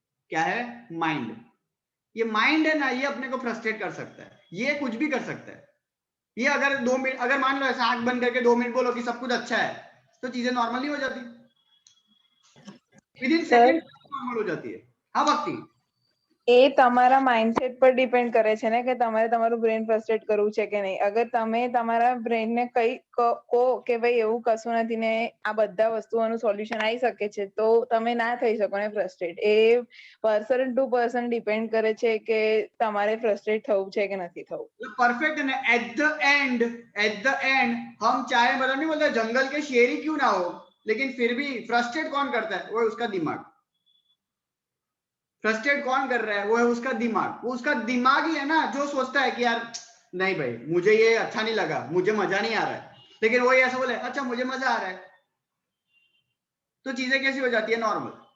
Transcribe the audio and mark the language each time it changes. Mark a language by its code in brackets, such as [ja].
[hi] क्या है? माइंड। ये माइंड है ना, ये अपने को फ्रस्ट्रेट कर सकता है, ये कुछ भी कर सकता है। ये अगर 2 मिनट, अगर मान लो ऐसा आंख बंद करके 2 मिनट बोलो कि सब कुछ अच्छा है, तो चीजें नॉर्मल नहीं हो जाती, [en] within second [hi] नॉर्मल हो जाती है। हाँ भक्ति, [gu] એ તમારા માઇન્ડસેટ પર ડિપેન્ડ કરે છે ને કે તમારે તમારું બ્રેન ફ્રસ્ટ્રેટ કરવું છે કે નહીં. અગર તમે તમારા બ્રેનને કઈ કહો કે ભાઈ એવું કશું નથી ને આ બધા વસ્તુઓનું સોલ્યુશન આવી શકે છે, તો તમે ના થઈ શકો ને frustrate. A person to person depend કરે છે કે તમારે ફ્રસ્ટ્રેટ થવું છે કે નથી થવું. [hi] परफेक्ट है ना। [en] at the end [hi] हम चाहे मतलब नहीं बोलते जंगल के शेर ही क्यों ना हो, लेकिन फिर भी फ्रस्ट्रेट कौन करता है? वो है उसका दिमाग। फ्रस्ट्रेट कौन कर रहा है? वो है उसका दिमाग। वो उसका दिमाग ही है ना जो सोचता है कि यार नहीं भाई मुझे ये अच्छा नहीं लगा, मुझे मजा नहीं आ रहा है, लेकिन वही ऐसा बोले अच्छा मुझे मजा आ रहा है, तो चीजें कैसी हो जाती है? नॉर्मल।